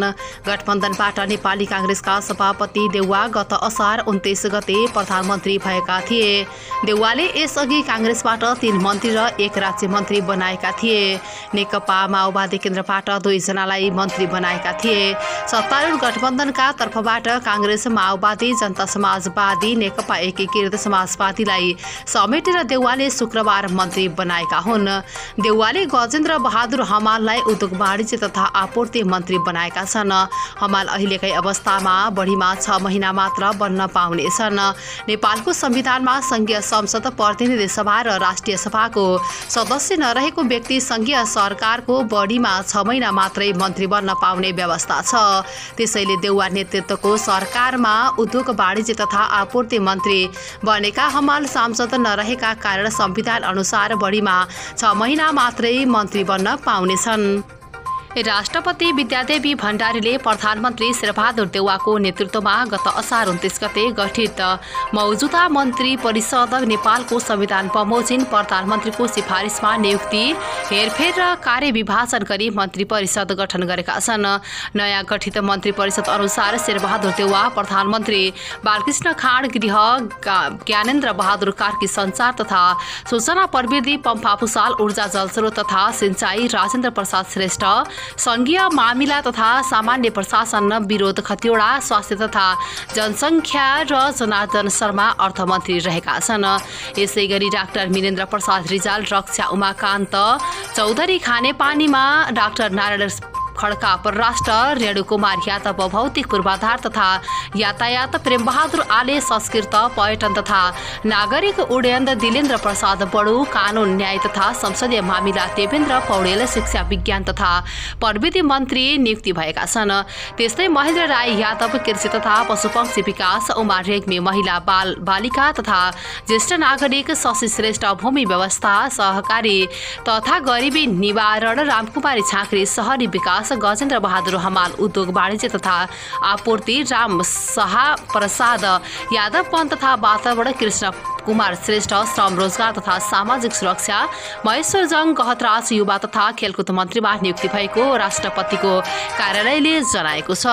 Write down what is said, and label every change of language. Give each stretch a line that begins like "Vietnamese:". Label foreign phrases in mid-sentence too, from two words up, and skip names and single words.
Nepali: गठबन्धनबाट नेपाली कांग्रेसका सभापति देउवा गत असार 29 गते प्रधानमन्त्री भएका थिए। देउवाले यसअघि कांग्रेसबाट 3 मन्त्री र 1 राज्य मन्त्री बनाएका थिए। नेकपा माओवादी केन्द्रबाट 2 जनालाई मन्त्री बनाएका थिए। सत्तारूढ गठबन्धनका तर्फबाट कांग्रेस, माओवादी, जनता समाजवादी, नेकपा एकीकृत समाजवादीलाई समेटेर देउवाले शुक्रबार मन्त्री बनाएका हुन्। देउवाले गजेन्द्र बहादुर हमाललाई उद्योग वाणिज्य तथा आपूर्ति मन्त्री बनाएका छन्। हमाल अहिलेकै अवस्थामा बढीमा 6 महिना मात्र बन्न पाउनेछन्। नेपालको संविधानमा संघीय संसद, प्रतिनिधि सभा र राष्ट्रिय सभाको सदस्य नरहेको व्यक्ति संघीय सरकारको बढीमा 6 महिना मात्रै मन्त्री बन्न पाउने व्यवस्था छ। त्यसैले देउवा नेतृत्वको सरकारमा उद्योग वाणिज्य तथा आपूर्ति मन्त्री बनेका हमाल सांसद नरहेका कारण संविधान अनुसार बढीमा 6 महिना मात्रै मन्त्री बन्न पाउनेछन्। राष्ट्रपति विद्यादेवी भण्डारीले प्रधानमन्त्री शेरबहादुर देउवाको नेतृत्वमा गत असार 29 गते गठित मौजुदा मन्त्री परिषद नेपालको संविधान बमोजिम प्रधानमन्त्रीको सिफारिसमा नियुक्ति, हेरफेर र कार्यविभाजन गरी मन्त्री परिषद गठन गरेका छन्। नयाँ गठित मन्त्री परिषद अनुसार शेरबहादुर देउवा प्रधानमन्त्री, बालकृष्ण खाँड गृह, ज्ञानेन्द्र बहादुर कार्की सञ्चार तथा सूचना प्रविधि, पम्फा भूषाल ऊर्जा जलस्रोत तथा सिंचाई, राजेन्द्र प्रसाद श्रेष्ठ संघीय मामिला तथा सामान्य प्रशासन, विरोध खतिवडा, स्वास्थ्य तथा जनसङ्ख्या र जनार्दन शर्मा अर्थमन्त्री रहेका छन्। यसैगरी डाक्टर मिनेन्द्र प्रसाद रिजाल, रक्षा उमाकान्त चौधरी खानेपानीमा, डाक्टर नारायण खड्का परराष्ट्र, रेणुकुमार यादव भौतिक पूर्वाधार तथा यातायात, प्रेमबहादुर आले संस्कृत, पर्यटन तथा नागरिक उड्डयन, दिलेन्द्र प्रसाद बडु कानून न्याय तथा संसदीय मामिला, देवेन्द्र पौडेल शिक्षा विज्ञान तथा प्रविधि मन्त्री नियुक्ति भएका छन्। त्यस्तै महेन्द्र राई यादव कृषि तथा पशुपक्षी विकास, उमा रेग्मी महिला बालिका तथा ज्येष्ठ नागरिक, शशि श्रेष्ठ भूमि व्यवस्था सहकारी तथा गरिबी निवारण, रामकुमारी झाँक्री शहरी विकास, गजेन्द्र बहादुर हमाल उद्योग वाणिज्य तथा आपूर्ति, राम शाह प्रसाद यादव वन तथा वातावरण, कृष्ण कुमार श्रेष्ठ श्रम रोजगार तथा सामाजिक सुरक्षा, महेश्वर जङ गहतराज युवा तथा खेलकुद मन्त्रीमा नियुक्ति भएको राष्ट्रपतिको कार्यालयले जनाएको छ।